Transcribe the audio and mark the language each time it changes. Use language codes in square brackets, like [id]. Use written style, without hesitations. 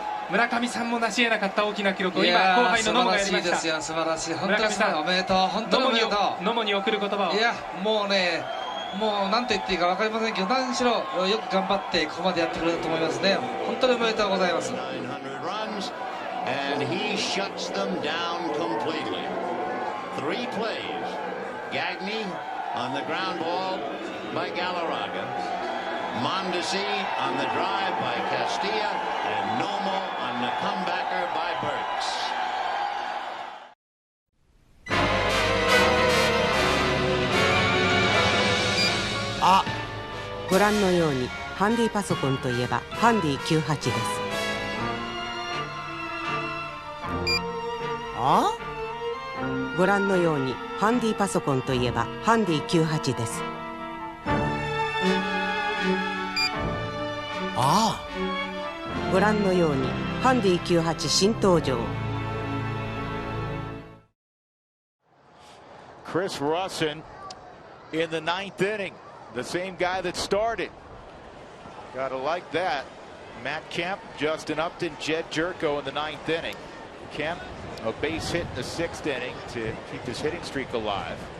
[ja] 村上さんも成し得なかった大きな記録を今後輩の野茂がやりました。素晴らしい、本当におめでとう、本当におめでとう。野茂に送る言葉を。いや、もうね、もう何と言っていいか分かりませんけど、何しろよく頑張ってここまでやってくれると思いますね。本当におめでとうございます。 [en] And he shuts them down completely. 3 plays. Gagne on the ground ball by Galarraga. Mondesi on the drive by Castilla. And Nomo on the comebacker by Burks. [ja] ご覧のようにハンディパソコンといえばハンディ98です。ご覧のようにハンディパソコンといえばハンディ98です。ご覧のようにハンディ98新登場。 [en] Chris Rusin in the 9th inning. The same guy that started. Gotta like that. Matt Kemp, Justin Upton, Jed Jerko in the 9th inning. Kemp, a base hit in the 6th inning to keep his hitting streak alive.